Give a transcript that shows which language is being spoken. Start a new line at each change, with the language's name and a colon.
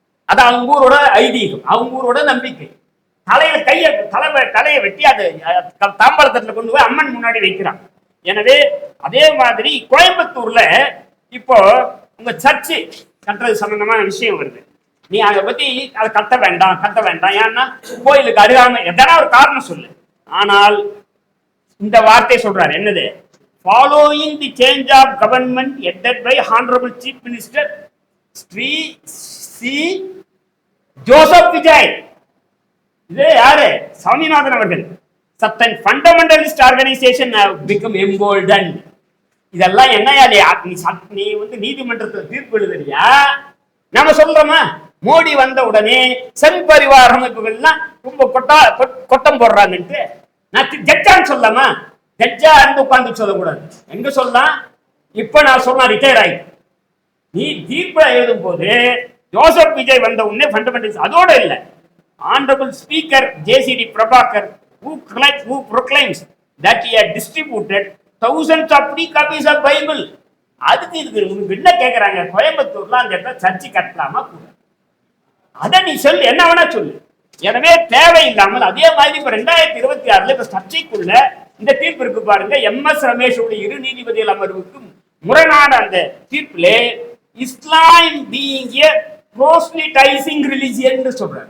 Tamil: அது அவங்க ஊரோட ஐதீகம், அவங்க ஊரோட நம்பிக்கை. தலையில தலையை வெட்டி அது தாம்பாளத்துல கொண்டு போய் அம்மன் முன்னாடி வைக்கிறான். எனவே அதே மாதிரி கோயம்புத்தூர்ல இப்போ உங்க சர்ச்சு கட்டுறது சம்பந்தமான விஷயம் வருது. நீ அதை பத்தி அதை கட்ட வேண்டாம். ஏன்னா கோயிலுக்கு அருகாமை எதனா ஒரு காரணம் சொல்லு. ஆனால் இந்த வார்த்தை சொல்றாரு, என்னது?
English: Following the change of government headed by Honorable Chief Minister Sri C. Joseph Vijay.
Tamil: இது யாரு? சாமிநாதன் அவர்கள்.
English: Certain fundamentalist organization have become emboldened.
Tamil: இதெல்லாம் என்னையா நீ வந்து நீதிமன்றத்தில் தீர்ப்பு எழுதுறியா? நாம சொல்றோமா? மோடி வந்த உடனே சங் பரிவார அமைப்புகள்லாம் ரொம்ப கொட்டம் போடுறாங்கன்ட்டு நான் ஜட்ஜான்னு சொல்லாமா? ஜட்ஜா இருந்து உட்கார்ந்து சொல்லக்கூடாது. எங்க சொல்லலாம்? இப்ப நான் சொன்னா ரிட்டையர் ஆகி நீ தீர்ப்பு எழுதும் போது ஜோசப் விஜய் வந்த உடனே ஃபண்டமெண்டல்ஸ் அதோட இல்ல.
English: Honorable Speaker JCD Prabhakar who proclaims that he had distributed thousands of free copies of Bible.
Tamil: அதுக்கு இதுக்கு என்ன கேட்கறாங்க? கோயம்புத்தூர்ல அந்த இடத்துல சர்ச்சை கட்டலாமா கூட? அதை நீ சொல்லு, என்ன வேணா சொல்லு. எனவே தேவையில்லாமல் அதே மாதிரி இப்ப 2026 இப்ப சர்ச்சைக்குள்ள இந்த தீர்ப்பு இருக்கு பாருங்க. MS ரமேஷோட 2 நீதிபதிகள் அமர்வுக்கு முரணான அந்த தீர்ப்பிலே
English: Islam being a proselytizing religion
Tamil: சொல்றாரு.